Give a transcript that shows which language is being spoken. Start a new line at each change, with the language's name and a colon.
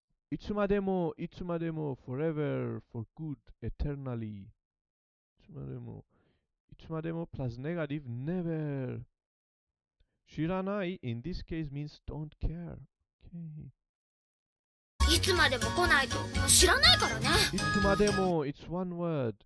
English: いつまでも forever, for good, eternally. いつまでも plus negative, never. 知らない in this case means don't care. Okay.
Japanese: いつまでも来ないと知らないからね。
English: いつまでも it's one word.